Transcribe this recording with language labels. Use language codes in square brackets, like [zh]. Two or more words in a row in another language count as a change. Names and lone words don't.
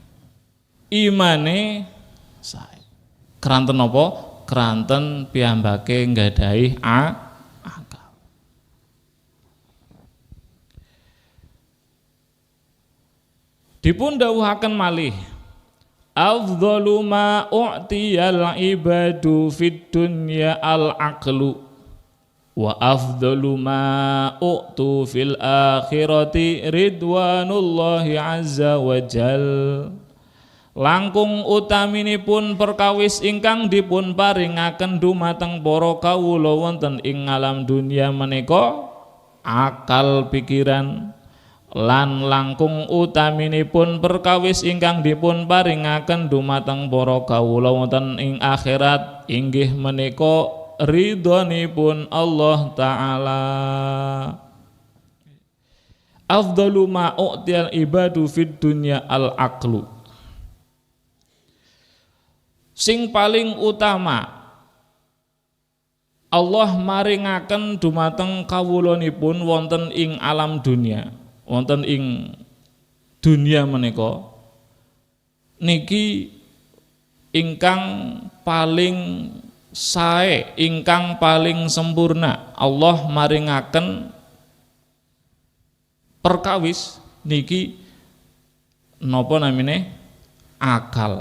[jv] Imane sae. Keranten napa? Keranten piyambake nggadahi akal. Dipun dawuhaken malih [ar] أفضل ما أعطي العباد في الدنيا العقل وأفضل ما أعطوا في الآخرة رضوان الله عز وجل. [jv] Langkung utaminipun perkawis ingkang dipun paringaken dumateng para kawula wonten ing alam dunia menika akal pikiran, lan langkung utaminipun perkawis ingkang dipun paringaken dumateng para kawula wonten ing akhirat inggih menika ridhonipun Allah Ta'ala. [ar] أفضل ما أعطي العباد في الدنيا العقل. [jv] Sing paling utama Allah maringaken dumateng kawulanipun wonten ing alam dunia, wonten ing dunia menika niki ingkang paling sae, ingkang paling sempurna Allah maringaken perkawis niki napa namine akal.